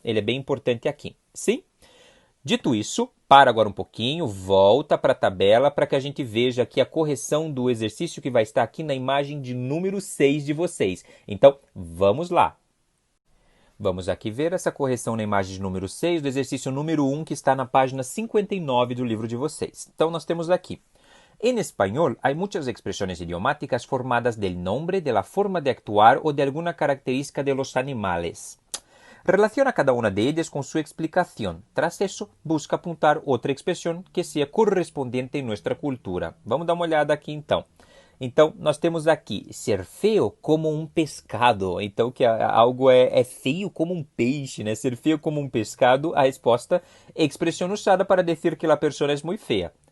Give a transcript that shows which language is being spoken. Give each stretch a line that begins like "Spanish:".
Portuguese: Ele é bem importante aqui. Sim? Dito isso, para agora um pouquinho, volta para a tabela para que a gente veja aqui a correção do exercício que vai estar aqui na imagem de número 6 de vocês. Então, vamos lá. Vamos aqui ver essa correção na imagem de número 6 do exercício número 1 que está na página 59 do livro de vocês. Então, nós temos aqui.
Spanish: En español hay muchas expresiones idiomáticas formadas del nombre, de la forma de actuar o de alguna característica de los animales. Relaciona cada una de ellas con su explicación. Tras eso, busca apuntar
Portuguese: outra expressão que seja correspondente em nossa cultura. Vamos dar uma olhada aqui então. Então, nós temos aqui ser feio como um pescado. Então, que algo é feio como um peixe, né? Ser feio como um pescado, a resposta é expressão usada para dizer que a pessoa é muito feia.